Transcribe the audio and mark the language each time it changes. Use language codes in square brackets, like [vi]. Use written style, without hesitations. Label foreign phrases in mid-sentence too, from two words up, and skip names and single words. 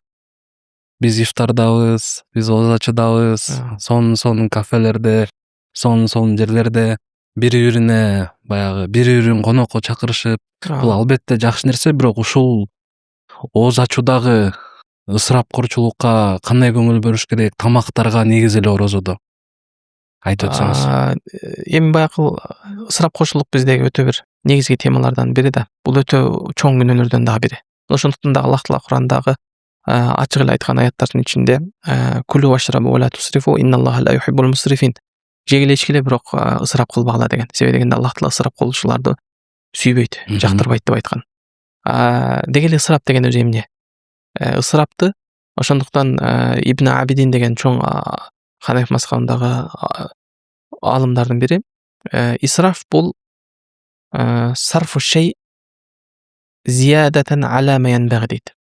[ky] Биз ифтардабыз, биз ооз ачуудабыз, сонун кафелерде, сонун жерлерде бири-бирине баягы бири-бирин конокко чакырышып, бул албетте жакшы нерсе, бирок ушул ооз ачуудагы ысырапкорчулукка кандай көңүл бөлүш керек, тамактарга негизи эле орозодо? айтып өтсөңүз. Эми баягы ысырапкорчулук биздеги өтө бир негизги темалардан бири да. Бул өтө чоң күнөөлөрдөн дагы бири. Ошондуктан да Аллах Таала Курандагы ачык эле айткан аяттардын ичинде [ar] كلوا واشربوا ولا تسرفوا إن الله لا يحب المسرفين. [ky] Жегиле ичкиле, бирок ысырап кылбагыла деген. Себеби дегенде Аллах Таала ысырап кылуучуларды сүйбөйт, жактырбайт деп айткан. Деги эле ысырап деген өзү эмне? Ысырапты ошондуктан Ибн Абидин деген чоң Ханафи мазхабындагы алымдардын бири исраф бул [ar] صرف الشيء زيادة على ما ينبغي [ky] дейт.